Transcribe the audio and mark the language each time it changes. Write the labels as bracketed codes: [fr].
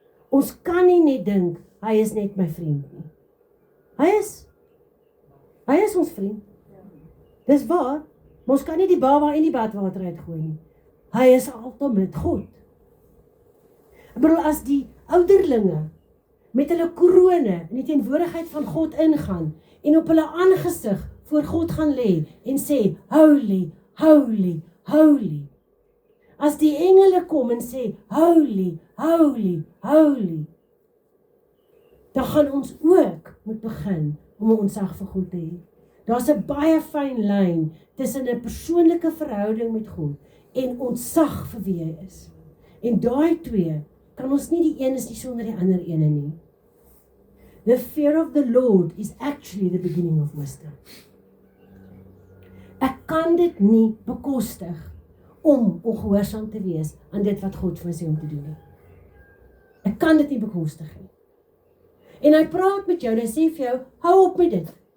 [af] Ons kan nie net dink, hy is net my vriend nie. Hy is ons vriend. Dis waar, maar ons kan nie die baba in die badwater uitgooi nie. Hy is altyd met God. Ek bedoel, as die ouderlinge met hulle korone in die teenwoordigheid van God ingaan en op hulle aangesig voor God gaan lê en sê, [en] holy, holy, holy. [af] As die engele kom en sê, [en] holy, holy, holy, [af] dan gaan ons ook moet begin om 'n ontzag vir God te hê. Daar's 'n baie fyn lyn tussen 'n persoonlike verhouding met God en ontzag vir wie hy is. En daai twee kan ons nie die een is nie sonder die ander ene nie. [en] The fear of the Lord is actually the beginning of wisdom. [af] Ek kan dit nie bekostig om ongehoorsaam te wees aan dit wat God vir my sê om te doen nie. Ek kan dit nie bekostig nie. En hy praat met jou en hy sê vir jou, hou op met dit.